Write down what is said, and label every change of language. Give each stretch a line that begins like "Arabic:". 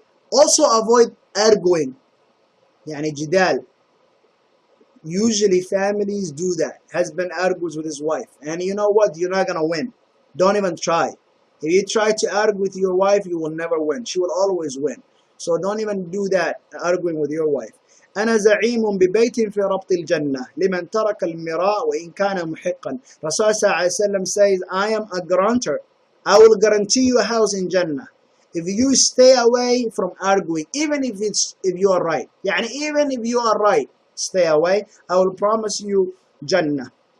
English: Also avoid arguing, jidal. Usually families do that. Husband argues with his wife, and you know what? You're not gonna win. Don't even try. If you try to argue with your wife, you will never win. She will always win. So don't even do that, arguing with your wife.
Arabic: أنا زعيم ببيت في ربط الجنة لمن ترك المراء وإن كان محقا.
English: Rasulullah says, I am a grantor. I will guarantee you a house in Jannah if you stay away from arguing, even if you are right. Even if you are right, stay away. I will promise you Jannah.